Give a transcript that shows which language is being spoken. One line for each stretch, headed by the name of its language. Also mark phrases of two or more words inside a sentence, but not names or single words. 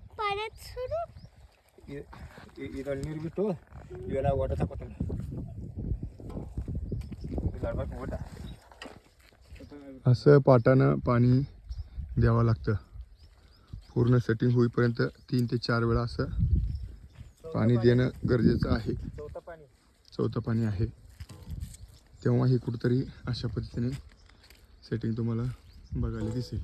Marathi: पाण्यात सोडू.
Kannada: ಇದರ ನೀರು ಬಿಟ್ಟು ಇವೆಲ್ಲ ಓಟ ತಗೋತಾನೆ ಓಟ.
Marathi: असं पाटानं पाणी द्यावं लागतं. पूर्ण सेटिंग होईपर्यंत 3 ते 4 वेळा असं पाणी देणं गरजेचं आहे. चौथं पाणी आहे तेव्हा ही कुठंतरी अशा पद्धतीने सेटिंग तुम्हाला बघायला दिसेल.